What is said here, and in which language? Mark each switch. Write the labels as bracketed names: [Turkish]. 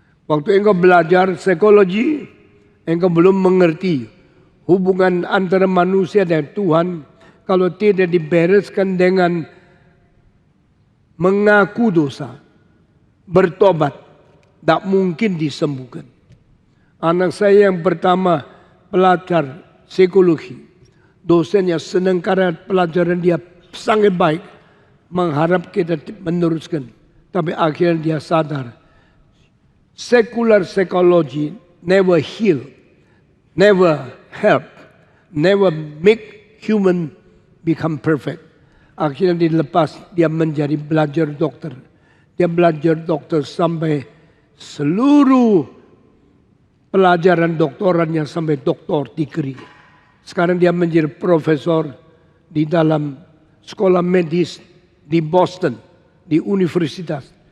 [Indonesian] Waktu engkau belajar psikologi, engkau belum mengerti hubungan antara manusia dan Tuhan kalau tidak dibereskan dengan mengaku dosa, bertobat, tak mungkin disembuhkan. Anak saya yang pertama pelajar psikologi, dosennya senang karena pelajaran dia sangat baik, mengharap kita meneruskan. Tapi akhirnya dia sadar, [English] secular psychology never heal, never help, never make human become perfect. [Indonesian] Akhirnya dilepas, dia menjadi belajar dokter. Dia belajar dokter sampai seluruh pelajaran doktorannya sampai doktor degree. Sekarang dia menjadi profesor di dalam sekolah medis di Boston, di universitas.